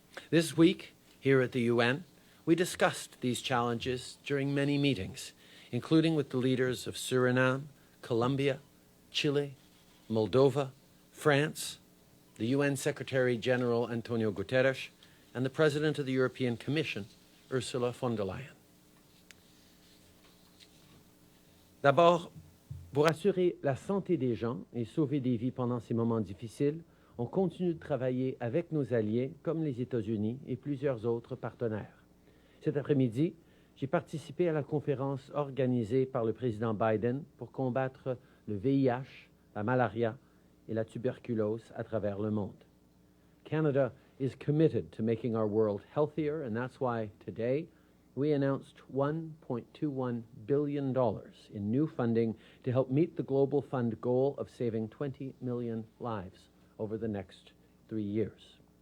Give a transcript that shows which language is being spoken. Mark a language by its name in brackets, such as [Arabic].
[English] This week, here at the UN, we discussed these challenges during many meetings, including with the leaders of Suriname, Colombia, Chile, Moldova, France, the UN Secretary General Antonio Guterres, and the President of the European Commission, Ursula von der Leyen. [French] D'abord, pour assurer la santé des gens et sauver des vies pendant ces moments difficiles, on continue de travailler avec nos alliés comme les États-Unis et plusieurs autres partenaires. Cet après-midi, j'ai participé à la conférence organisée par le président Biden pour combattre le VIH, la malaria et la tuberculose à travers le monde. [English] Canada is committed to making our world healthier, and that's why today we announced $1.21 billion in new funding to help meet the Global Fund goal of saving 20 million lives over the next 3 years.